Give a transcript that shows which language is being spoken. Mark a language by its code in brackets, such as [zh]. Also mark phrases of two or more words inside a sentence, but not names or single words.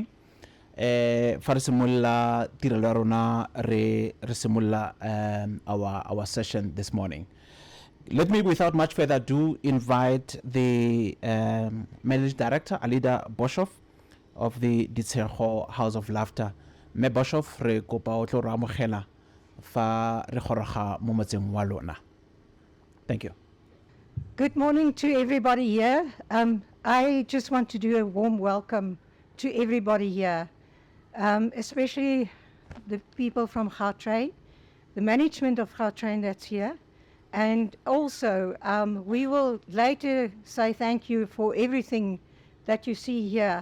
[en] Our session this morning. Let me, without much further ado, invite the Managing Director, Alida Boshoff, of the Ditshego House of Laughter. [tn] Me Boshoff, re kopa o tlo re amogela fa re goroga mo motseng wa lona. [en] Thank you. Good morning to everybody here. I just want to do a warm welcome to everybody here, especially the people from Gautrain, the management of Gautrain that's here. And also, we will later say thank you for everything that you see here.